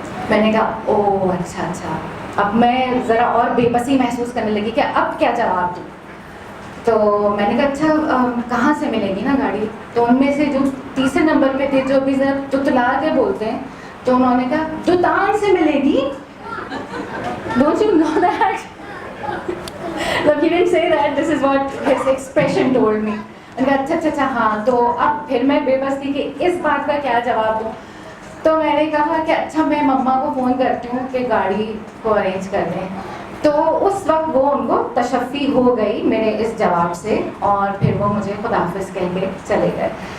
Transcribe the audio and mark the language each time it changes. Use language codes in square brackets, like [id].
[hi] मैंने कहा ओह अच्छा। अब मैं ज़रा और बेबसी महसूस करने लगी कि अब क्या जवाब दूँ। तो मैंने कहा अच्छा कहाँ से मिलेगी ना गाड़ी? तो उनमें से जो तीसरे नंबर पे थे, जो भी ज़रा तुतला के बोलते हैं, तो उन्होंने कहा दुतान से मिलेगी। [en] Don't you know that? Look, he didn't say that. This is what his expression told me. [hi] मैंने कहा अच्छा हाँ। तो अब फिर मैं बेबस थी कि इस बात का क्या जवाब दूँ। तो मैंने कहा कि अच्छा मैं मम्मा को फ़ोन करती हूँ कि गाड़ी को अरेंज कर दें। तो उस वक्त वो उनको तशफ़ी हो गई मेरे इस जवाब से और फिर वो मुझे खुदाफिज कह के चले गए।